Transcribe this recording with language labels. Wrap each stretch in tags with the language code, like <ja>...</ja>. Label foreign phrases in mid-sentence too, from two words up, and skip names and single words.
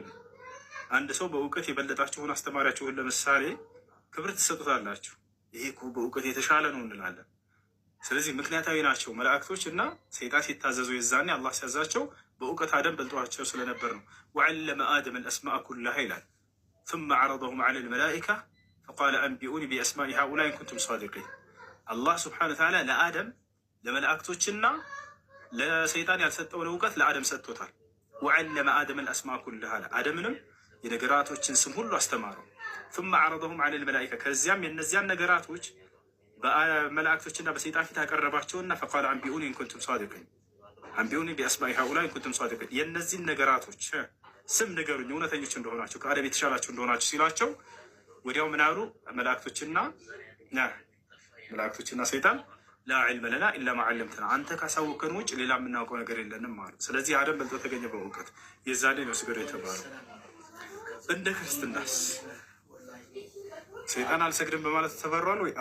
<am>አንድ ሰው በእውቀት የበለጣችሁን አስተማሪያችሁን ለምሳሌ ክብር ትሰጡታላችሁ። ይሄ እኮ በእውቀት የተሻለ ነው እንላለን። ስለዚህ ምክንያታዊ ናቸው መላእክቶች እና ሰይጣን ሲታዘዙ የዛኔ አላህ ሲያዛቸው በእውቀት አደም በልጧቸው ስለነበር ነው።</am> <ar>وعلم آدم الأسماء كلها</ar> <am>ይላል።</am> <ar>ثم عرضهم على الملائكة فقال أنبئوني بأسماء هؤلاء إن كنتم صادقين።</ar> <am>አላህ</am> <ar>سبحانه وتعالى</ar> <am>ለአደም ለመላእክቶችና ለሰይጣን ያልሰጠውን እውቀት ለአደም ሰጥቶታል።</am> <ar>وعلم آدم الأسماء كلها</ar> <am>አደምንም የነገራቶችን ስም ሁሉ አስተማረው።</am> <ar>ثم عرضهم على الملائكة</ar> <am>ከዚያም የነዚያን ነገራቶች በመላእክቶችና በሰይጣን ፊት አቀረባቸውና</am> <ar>فقال أنبئوني إن كنتم صادقين أنبئوني بأسماء هؤلاء إن كنتم صادقين።</ar> <am>የነዚህን ነገራቶች ስም ንገሩኝ እውነተኞች እንደሆናችሁ ከአደም የተሻላችሁ እንደሆናችሁ ሲላቸው ወዲያው ምን አሉ? መላእክቶችና ሰይጣን</am> <ar>لا علم لنا إلا ما علمتنا</ar> <am>አንተ ካሳወቀን ውጭ ሌላ የምናውቀው ነገር የለንም አሉ። ስለዚህ አደም በልጦ ተገኘ በእውቀት። የዛኔ ነው ስገዱ የተባለው። እንደ ክርስትናስ ሰይጣን አልሰግድም በማለት ተባሯል ወይ?</am>